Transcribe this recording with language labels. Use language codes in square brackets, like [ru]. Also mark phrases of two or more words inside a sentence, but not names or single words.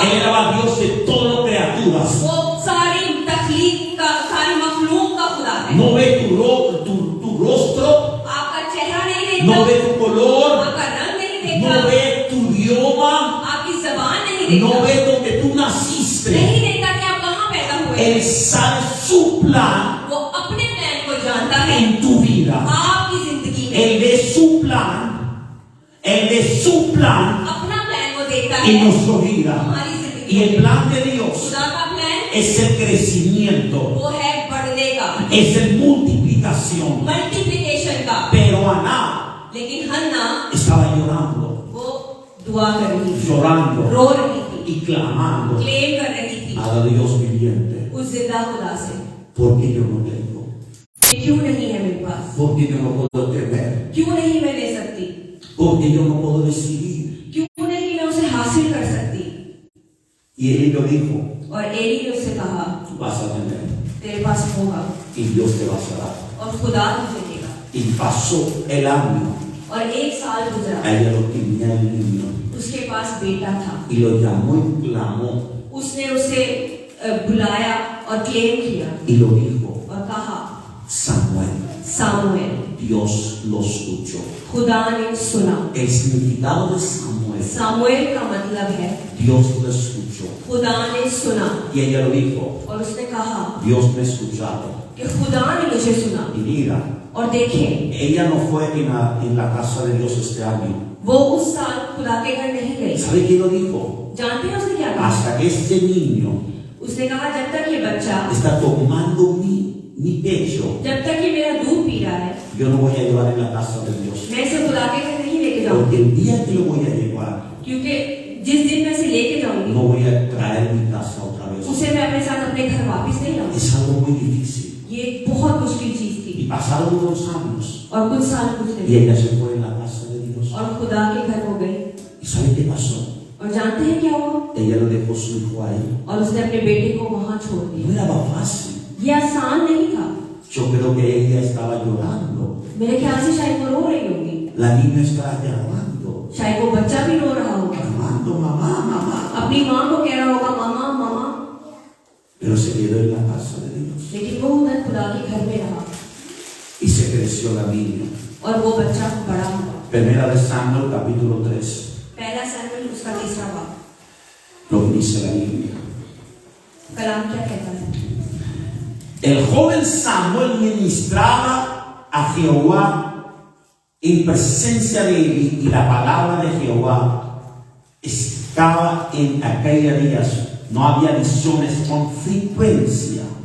[es] Él era Dios de todas las criaturas. [ur] وہ ساری تخلیق کا ساری مخلوق کا خدا ہے [es] No ve tu rostro, [ur] آپ کا چہرہ نہیں [es] no [ur] देखता [es] ve tu color, [ur] آپ کا رنگ نہیں [es] no [ur] देखता [es] ve tu idioma, [ur] آپ کی زبان نہیں [es] no [ur] देखता [es] ve donde tú naciste. [ur] نہیں دیکھتا کہ آپ کہاں پیدا ہوئے [es] Él sabe su plan [ur] وہ اپنے پلان کو جانتا ہے [es] en tu vida. [ur] آپ کی زندگی میں [es] Él ve su plan, Él ve su plan [ur] اپنا پلان وہ دیکھتا [es] en [ur] है [es] nuestra vida. [ur] ہماری زندگی [es] Y el [ur] में [es] plan de Dios [ur] خدا کا پلان [es] es el crecimiento, [ur] وہ ہے بڑھنے کا [es] es el multiplicación. [ur] ملٹیپلیکیشن کا [es] Pero Ana [ur] لیکن حنہ [es] estaba llorando, [ur] وہ دعا کر رہی تھی [es] llorando [ur] رو رہی تھی [es] y clamando [ur] کلیم کر رہی تھی [es] a Dios viviente. [ur] اس زندہ خدا سے [es] Porque yo no tengo, [ur] کہ کیوں نہیں ہے میرے پاس [es] porque yo no puedo tener, [ur] کیوں نہیں میں لے سکتی [es] porque yo no puedo decidir. [ur] کیوں نہیں میں اسے حاصل کر سکتی [es] Y él lo dijo, [ur] اور ایلی نے اس سے کہا [es] vas a tener [ur] تیرے پاس ہوگا [es] y Dios te va a dar. [ur] اور خدا تجھے دے گا [es] Y pasó el año, [ur] اور ایک سال گزرا [es] ella lo tenía el niño [ur] اس کے پاس بیٹا تھا [es] y lo llamó y clamó [ur] اس نے اسے بلایا اور کلیم کیا [es] y lo dijo, [ur] اور کہا [es] Samuel, [ur] सामुएल [es] Dios lo escuchó. [ur] خدا نے سنا [es] El significado de Samuel, [ur] سامویل کا مطلب ہے [es] Dios lo escuchó. [ur] خدا نے سنا [es] Y ella lo dijo, [ur] اور اس نے کہا [es] Dios me ha escuchado. [ur] کہ خدا نے مجھے سنا [es] Y mira, [ur] اور دیکھیں [es] ella no fue en la casa de Dios este año. [ur] وہ اس سال خدا کے گھر نہیں گئی [es] ¿Sabe quién lo dijo? [ur] جانتے ہیں اس نے کیا کہا [es] Hasta que este niño [ur] اس نے کہا جب تک یہ بچہ [es] está tomando mi pecho, [ur] جب تک یہ میرا دودھ پی رہا ہے [es] yo no voy a llevar en la casa de Dios. [ur] میں اسے خدا کے گھر نہیں لیکے [es] Porque [ur] जाऊंगी [es] el día que lo voy a llevar, [ur] کیونکہ جس دن میں اسے لیکے جاؤں گی [es] no voy a traer mi casa otra vez. [ur] اسے میں اپنے ساتھ اپنے گھر واپس نہیں لاؤں گی [es] Es algo muy difícil. [ur] یہ بہت مشکل چیز [es] Y [ur] थी [es] pasaron unos años [ur] اور کچھ سال گزرے [es] y ella se fue en la casa de Dios. [ur] اور خدا کے گھر ہو گئی [es] ¿Y sabe qué pasó? [ur] اور جانتے ہیں کیا ہوا [es] Ella lo dejó su hijo ahí. [ur] اور اس نے اپنے بیٹے کو وہاں چھوڑ [es] No [ur] दिया [es] era fácil. [ur] یہ آسان نہیں تھا [es] Yo creo que ella estaba llorando. [ur] میرے خیال سے شاید وہ رو رہی ہوگی [es] La niña estaba llamando. [ur] شاید وہ بچہ بھی رو رہا ہوگا [es] Llamando, mamá, mamá. [ur] اپنی ماں کو کہہ رہا ہوگا ماما ماما [es] Pero se quedó en la casa de Dios. [ur] لیکن وہ ادھر خدا کے گھر میں رہا [es] Y se creció la niña. [ur] اور وہ بچہ بڑا ہوا [es] Primera de Samuel, capítulo 3. [ur] پہلا سیموئیل اس کا تیسرا باپ [es] Lo que dice la Biblia. [ur] کلام کیا کہتا ہے [es] El joven Samuel ministraba a Jehová en presencia de Eli y la palabra de Jehová estaba en aquellos días. No había visiones con frecuencia.